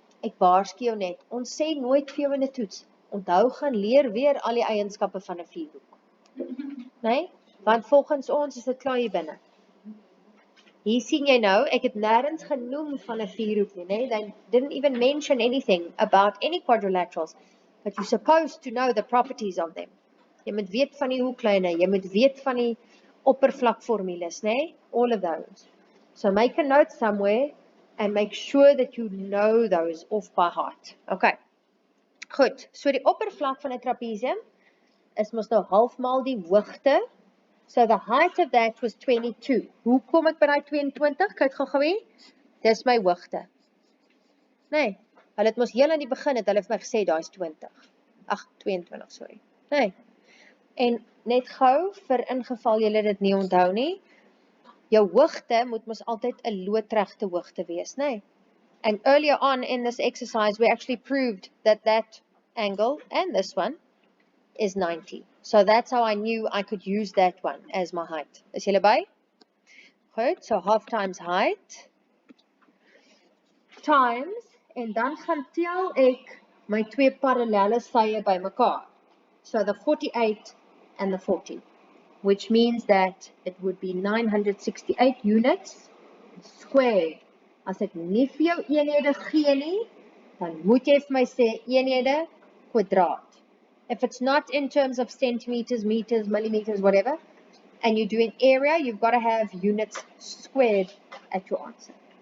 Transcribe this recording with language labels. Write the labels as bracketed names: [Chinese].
[Afrikaans] Ek waarsku jou net, ons sê nooit vir jou in 'n toets. Onthou gaan leer weer al die eienskappe van 'n vierhoek. Nee? Want volgens ons is dit klaar hier binne. Hier sien jy nou, ek het nêrens genoem van 'n vierhoek nie, né? [English] They didn't even mention anything about any quadrilaterals, but you're supposed to know the properties of them. [Afrikaans] Jy moet weet van die hoeklyne, jy moet weet van die oppervlakformules, né? [English] All of those. So make a note somewhere and make sure that you know those off by heart. Okay. [Afrikaans] Goed, so die oppervlak van 'n trapezium is mos nou halfmaal die hoogte. [English] So the height of that was 22. [Afrikaans] Hoe kom ek by daai 22? Kyk gou hier. Dis my hoogte. Nee, hulle het mos heel aan die begin het hulle vir my gesê daai is 20. Ag, 22, sorry. Nee. En net gou vir ingeval julle dit nie onthou nie, jou hoogte moet mos altyd 'n loodregte hoogte wees, nee. [English] And earlier on in this exercise we actually proved that that angle and this one is 90. So that's how I knew I could use that one as my height. [Afrikaans] Is julle by? Goed, so [English] half times height times, [Afrikaans] en dan gaan tel ek my twee parallelle sye by mekaar. [English] So the 48 and the 40, which means that it would be 968 units squared. [Afrikaans] As ek nie vir jou eenhede gee nie, dan moet jy vir my sê eenhede kwadraat. [English] If it's not in terms of centimeters, meters, millimeters, whatever, and you're doing area, you've got to have units squared at your answer.